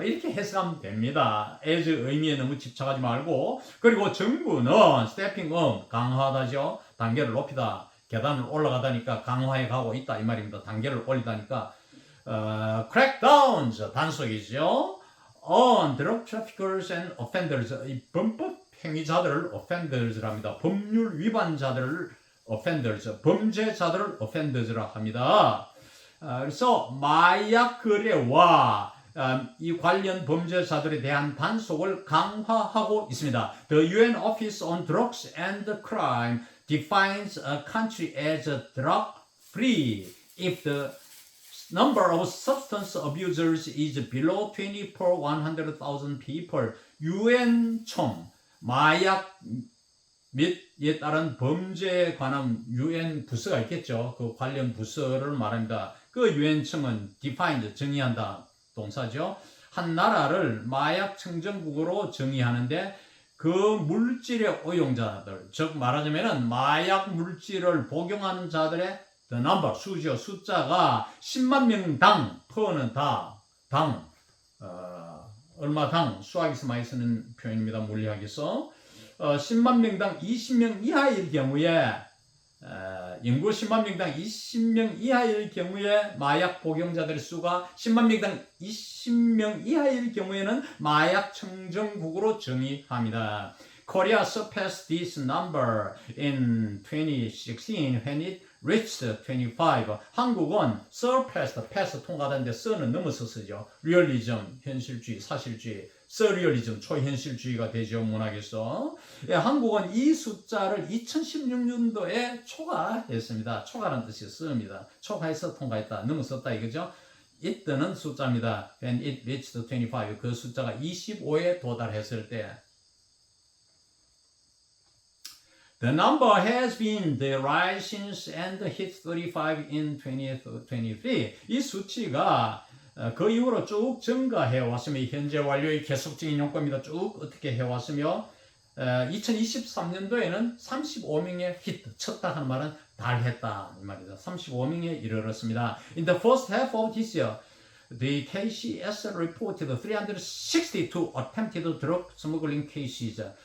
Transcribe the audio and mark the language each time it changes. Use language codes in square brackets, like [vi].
[ko] 이렇게 해석하면 됩니다. as 의미에 너무 집착하지 말고. 그리고 정부는 stepping up, 강화하다죠. 단계를 높이다. 계단을 올라가다니까 강화해 가고 있다 이 말입니다. 단계를 올리다니까 crackdowns 단속이죠. [en] on drug traffickers and offenders [ko] 이 범법 행위자들을 [en] offenders랍니다. [ko] 법률 위반자들을 offenders, 범죄자들을 offenders라 합니다. 그래서 마약 거래와 이 관련 범죄자들에 대한 단속을 강화하고 있습니다. [en] The UN Office on Drugs and Crime defines a country as drug-free if the number of substance abusers is below 20 per 100,000 people. [ko] UN 총 마약 및에 따른 범죄에 관한 UN 부서가 있겠죠. 그 관련 부서를 말합니다. 그 유엔청은 defined, 정의한다 동사죠. 한 나라를 마약 청정국으로 정의하는데 그 물질의 오용자들, 즉 말하자면 마약 물질을 복용하는 자들의 the number, 수죠. 숫자가 10만 명당, per는 당, 얼마당, 수학에서 많이 쓰는 표현입니다. 물리학에서. 10만 명당 20명 이하일 경우에 인구 10만 명당 20명 이하일 경우에 마약 복용자들의 수가 10만 명당 20명 이하일 경우에는 마약 청정국으로 정의합니다. [en] Korea surpassed this number in 2016 when it reached 25. [ko] 한국은 surpassed, pass 통과하는데 sur는 넘어서 쓰죠. 리얼리즘, 현실주의, 사실주의, 서리얼리즘, 초현실주의가 되죠. 문학에서. 예, 한국은 이 숫자를 2016년도에 초과했습니다. 초과라는 뜻이 씁니다. 초과해서 통과했다, 넘어섰다 이거죠. it는 숫자입니다. [en] When it reached 25, [ko] 그 숫자가 25에 도달했을 때 [en] The number has been the rise since and hit 35 in 2023. [ko] 이 수치가 그 이후로 쭉 증가해 왔으며 현재 완료의 계속적인 용법입니다. 쭉 어떻게 해왔으며 2023년도에는 35명의 히트, 쳤다 하는 말은 달했다 이 말이죠. 35명에 이르렀습니다. [en] In the first half of this year, the KCS reported 362 attempted drug smuggling cases.